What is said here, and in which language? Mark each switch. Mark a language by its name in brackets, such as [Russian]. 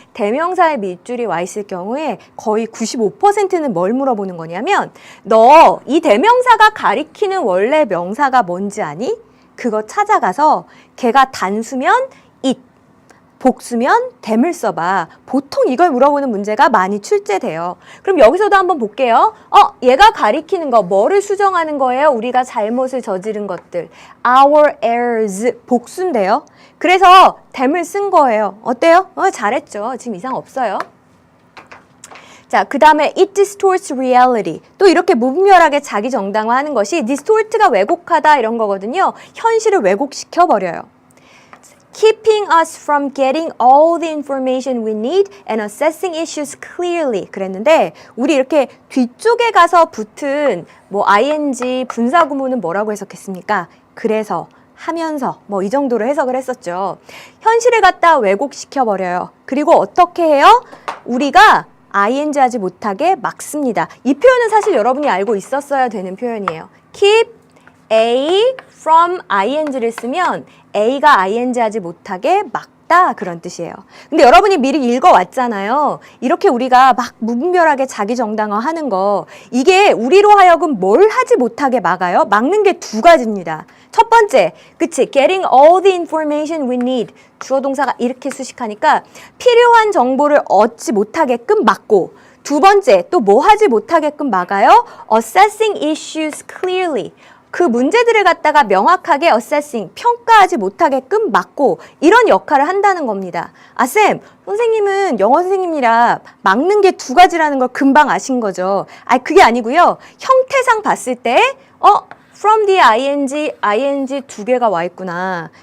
[Korean] 대명사에 밑줄이 와 있을 경우에 거의 95%는 뭘 물어보는 거냐면 너 이 대명사가 가리키는 원래 명사가 뭔지 아니? 그거 찾아가서 걔가 단수면 it, 복수면 them을 써봐. 보통 이걸 물어보는 문제가 많이 출제돼요. 그럼 여기서도 한번 볼게요. 얘가 가리키는 거 뭐를 수정하는 거예요? 우리가 잘못을 저지른 것들. [English] Our errors 복수인데요. [Korean] 그래서 them을 쓴 거예요. 어때요? 잘했죠. 지금 이상 없어요. 자, 그 다음에 [English] it distorts reality. [Korean] 또 이렇게 무분별하게 자기 정당화하는 것이 distort가 왜곡하다 이런 거거든요. 현실을 왜곡시켜 버려요. [English] Keeping us from getting all the information we need and assessing issues clearly. [Korean] 그랬는데 우리 이렇게 뒤쪽에 가서 붙은 뭐 ing 분사구문은 뭐라고 해석했습니까? 그래서, 하면서 뭐 이 정도로 해석을 했었죠. 현실을 갖다 왜곡시켜 버려요. 그리고 어떻게 해요? 우리가 ing 하지 못하게 막습니다. 이 표현은 사실 여러분이 알고 있었어야 되는 표현이에요. Keep A from ing를 쓰면 A가 ing 하지 못하게 막다 그런 뜻이에요. 근데 여러분이 미리 읽어왔잖아요. 이렇게 우리가 막 무분별하게 자기 정당화 하는 거 이게 우리로 하여금 뭘 하지 못하게 막아요? 막는 게 두 가지입니다. 첫 번째, 그치? [English] Getting all the information we need. [Korean] 주어 동사가 이렇게 수식하니까 필요한 정보를 얻지 못하게끔 막고 두 번째, 또 뭐 하지 못하게끔 막아요? [English] Assessing issues clearly. [Korean] 그 문제들을 갖다가 명확하게 assessing, 평가하지 못하게끔 막고 이런 역할을 한다는 겁니다. 아, 쌤, 선생님은 영어 선생님이라 막는 게 두 가지라는 걸 금방 아신 거죠. 아, 그게 아니고요. 형태상 봤을 때 from the ing 두 개가 와 있구나.